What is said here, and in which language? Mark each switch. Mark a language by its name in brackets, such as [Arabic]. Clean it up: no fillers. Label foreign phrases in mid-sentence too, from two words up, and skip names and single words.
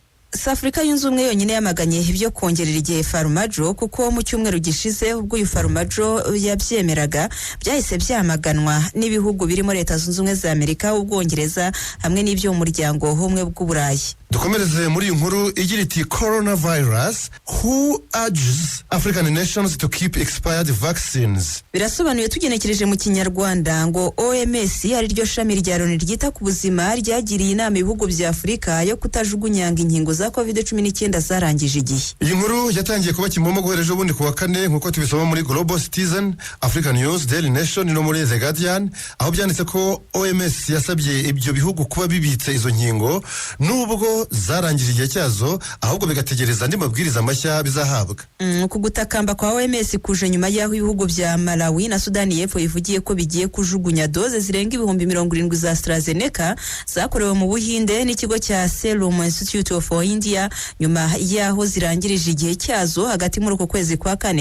[Kinyarwanda] Afrika yunze ubumwe yonyine yamaganye ibyo kongerera igihe Farmajo kuko mu cyumweru gishize ubwo uyu Farmajo yabyemeraga byahise byamaganwa n'ibihugu birimo Leta Zunze Ubumwe za Amerika, Ubwongereza hamwe n'ibyo umuryango w'ubumwe bw'Uburayi. Dukomereze muri inkuru igira iti [English] coronavirus who urges African nations to keep expired vaccines. [Kinyarwanda] Birasobanuye tugenekereje mu Kinyarwanda ngo OMS ari ryo shami rya Loni ryita ku buzima ryagiriye inama ibihugu bya Afurika yo kutajugunyanga inkingo za COVID-19 zarangije igihe. Iyi nkuru yatangiye kuba kimomo guhera ejo bundi ku wa kane nkuko tubisoma muri Global Citizen, African News, Daily Nation no muri The Guardian aho byanditse ko OMS yasabye ibyo bihugu kuba bibitse izo nkingo nubwo zarangije igihe cyazo ahubwo bigategereza andi mabwiriza mashya bizahabwa. Kugutakamba kwa OMS kuje nyuma y'aho ibihugu bya Malawi na Sudani y'Epfo bivugiye ko bigiye kujugunya doze zirenga 70,000 za AstraZeneca zakorewe mu Buhinde n'ikigo cya Serum Institute of India nyuma y'aho zirangirije igihe cyazo hagati muri uko kwezi kwa kane.